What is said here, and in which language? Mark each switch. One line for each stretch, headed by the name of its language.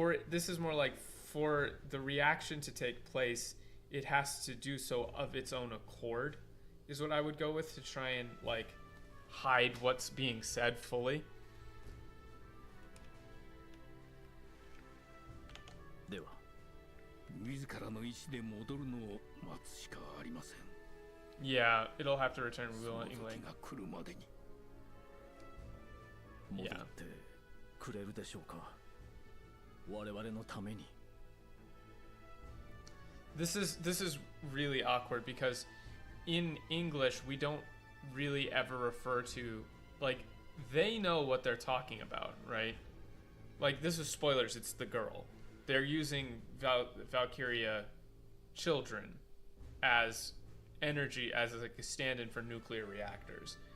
English: This is more like for the reaction to take place, it has to do so of its own accord, is what I would go with to try and like hide what's being said fully.
Japanese: では、自らの意志で戻るのを待つしかありません。
English: Yeah, it'll have to return
Japanese: その
English: willingly.
Japanese: 時が来るまでに。戻ってくれるでしょうか。我々のために。
English: This is really awkward because in English we don't really ever refer to, like, they know what they're talking about, right? Like, this is spoilers, it's the girl. They're using Valkryia children as energy, as like a stand-in for nuclear reactors.